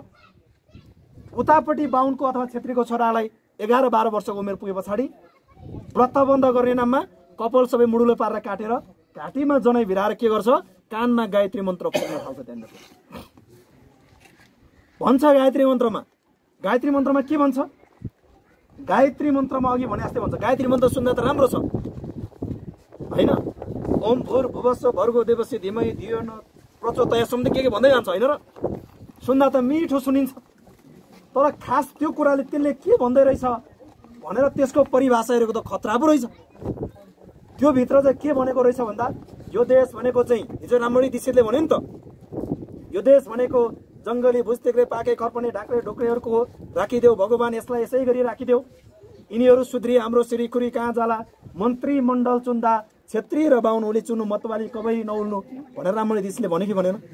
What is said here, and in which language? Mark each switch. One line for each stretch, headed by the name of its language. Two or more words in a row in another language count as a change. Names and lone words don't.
Nepali: उतापट्टि बाहुनको अथवा छेत्रीको छोरालाई 11-12 वर्षको उमेर पुगे पछाडि व्रत बन्द गर्ने नाममा कपाल सबै मुडुलो पारेर काटेर घाँटीमा जनै भिराएर के गर्छ, कानमा गायत्री मन्त्र फुक्न थाल्छ। त्यहाँनिर भन्छ गायत्री मन्त्रमा के भन्छ, गायत्री मन्त्रमा अघि भने जस्तै भन्छ, गायत्री मन्त्र सुन्दा त राम्रो छ होइन,
Sanskrit: ओम भूर्भुवस्सुः भर्गो देवस्य धीमहि धियो न प्रचोदयात्
Nepali: सम्म के भन्दै जान्छ होइन र, सुन्दा त मिठो सुनिन्छ। तर खास त्यो कुराले त्यसले के भन्दै रहेछ भनेर त्यसको परिभाषा हेरेको त खतरा पो रहेछ। त्यो भित्र चाहिँ के भनेको रहेछ भन्दा यो देश भनेको चाहिँ हिजो राममणि दीक्षितले भन्यो नि त, यो देश भनेको जङ्गली भुस्तेक्रे पाके खर्पने ढाक्रे ढोक्रेहरूको हो, राखिदेऊ भगवान यसलाई यसै गरी राखिदेऊ, यिनीहरू सुध्री हाम्रो श्रीखुरी कहाँ जाला, मन्त्री मण्डल चुन्दा छेत्री र बाहुन ओली चुन्नु मतवाली कबै नउल्नु भनेर राममणि दीक्षितले भन्यो कि भनेन?